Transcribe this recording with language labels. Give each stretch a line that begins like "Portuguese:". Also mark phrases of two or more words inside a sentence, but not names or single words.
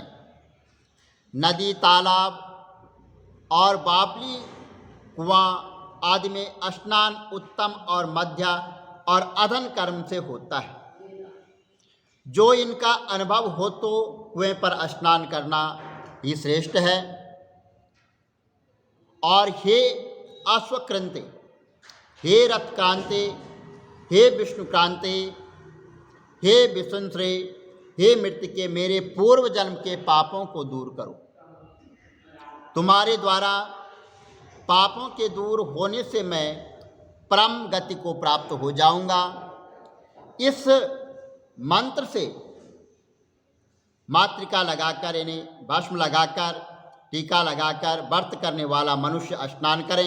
Hindi: नदी, तालाब और बावली, कुआं आदि में स्नान उत्तम और मध्य और अधन कर्म से होता है। जो इनका अनुभव हो तो कुएं पर स्नान करना ही श्रेष्ठ है।
Sanskrit: और हे अश्वक्रांते, हे रथक्रांते, हे विष्णुक्रांते, हे विसंश्रे, हे मृत्तिके,
Hindi: मेरे पूर्व जन्म के पापों को दूर करो। तुम्हारे द्वारा पापों के दूर होने से मैं परम गति को प्राप्त हो जाऊंगा। इस मंत्र से मातृका लगाकर, यानी भस्म लगाकर, टीका लगाकर व्रत करने वाला मनुष्य स्नान करें।